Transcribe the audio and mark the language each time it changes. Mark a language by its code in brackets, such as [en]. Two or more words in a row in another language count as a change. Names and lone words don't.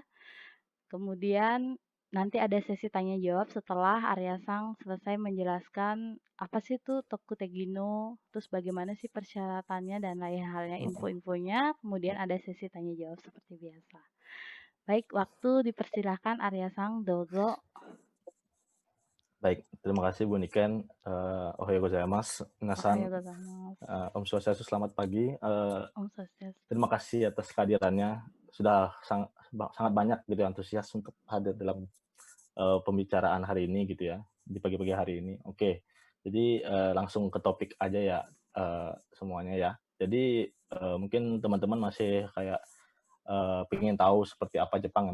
[id] Kemudian nanti ada sesi tanya jawab setelah Arya Sang selesai menjelaskan apa sih itu Tokutegino, terus bagaimana sih persyaratannya dan lain halnya Mhm. info-infonya, kemudian ada sesi tanya jawab seperti biasa. Baik, waktu dipersilahkan Arya Sang, dozo. Baik, terima kasih Bu Niken. [ja] おはようございます. Ohayo Minasan, gozaimasu. [ban] Om Swastiastu, [id] selamat pagi. [ban] Om Swastiastu. [id] Terima kasih atas kehadirannya. Sudah sangat banyak gitu antusias untuk hadir dalam pembicaraan hari ini gitu ya, di pagi-pagi hari ini. Oke, jadi langsung ke topik aja ya semuanya ya. Jadi mungkin teman-teman masih kayak pengen tahu seperti apa Jepang ya.